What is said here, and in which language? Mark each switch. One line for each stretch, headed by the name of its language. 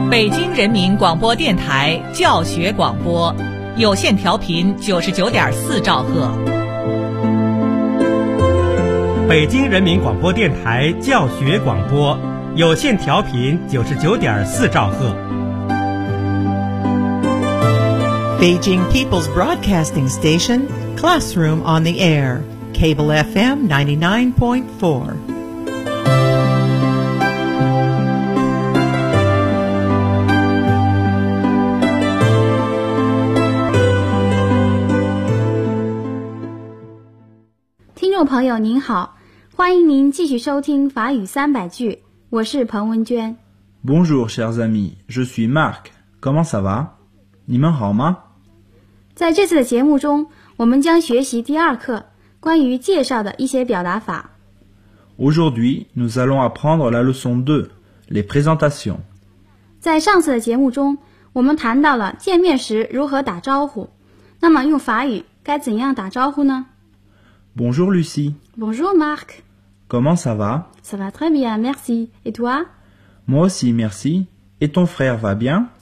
Chinese: 京人民广播电台教学广播，有线调频99.4兆赫。北京人民广播电台教学广播，有线调频99.4兆赫。
English: Beijing People's Broadcasting Station, Classroom on the Air, Cable FM 99.4.
Chinese: 朋友您好，欢迎您继续收听法语三百句，我是彭文娟。
French: Bonjour, chers amis, je suis Marc. Comment ça va?
Chinese: 你们好吗？在这次的节目中，我们将学习第二课关于介绍的一些表达法。
French: Aujourd'hui, nous allons apprendre la leçon 2, les présentations.
Chinese: 在上次的节目中，我们谈到了见面时如何打招呼。那么用法语该怎样打招呼呢？
French: Bonjour Lucie. Bonjour Marc. Comment ça va? Ça va très bien, merci. Et toi? Moi aussi, merci. Et ton frère va bien?